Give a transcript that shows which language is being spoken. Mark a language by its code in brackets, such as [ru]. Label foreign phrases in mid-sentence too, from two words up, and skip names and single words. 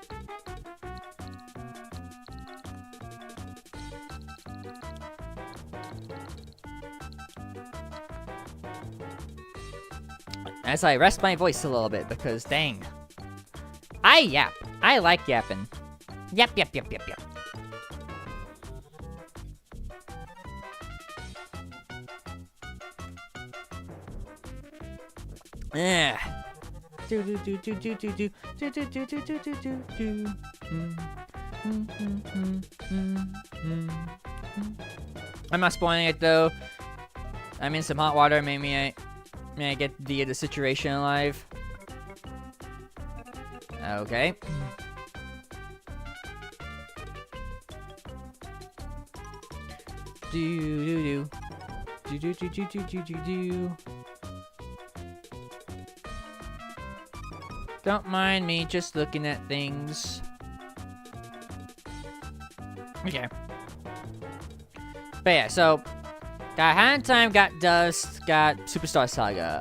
[en] As I rest my voice a little bit, because dang. I yap. I like yapping. Yap, yap, yap, yap, yap. Yeah. Do do do do do do do do do do do do do do. I'm not spoiling it though. I'm in some hot water. Maybe I get the situation alive. Okay. Do do do do do do do do do do. Don't mind me just looking at things. Okay. But yeah, so got Hand Time, got Dust, got Superstar Saga.